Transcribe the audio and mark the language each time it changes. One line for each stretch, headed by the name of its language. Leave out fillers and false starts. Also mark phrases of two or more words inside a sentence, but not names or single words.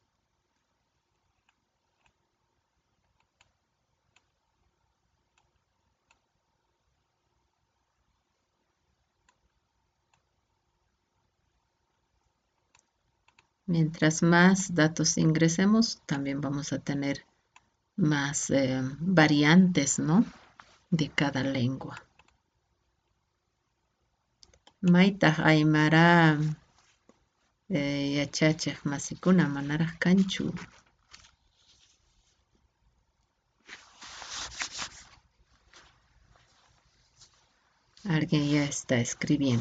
Spanish: Mientras más datos ingresemos, también vamos a tener más variantes, ¿no? De cada lengua.
Quechua: Maytaq Aymara yachachiq masikuna manaraq kanchu.
Spanish: Alguien ya está escribiendo.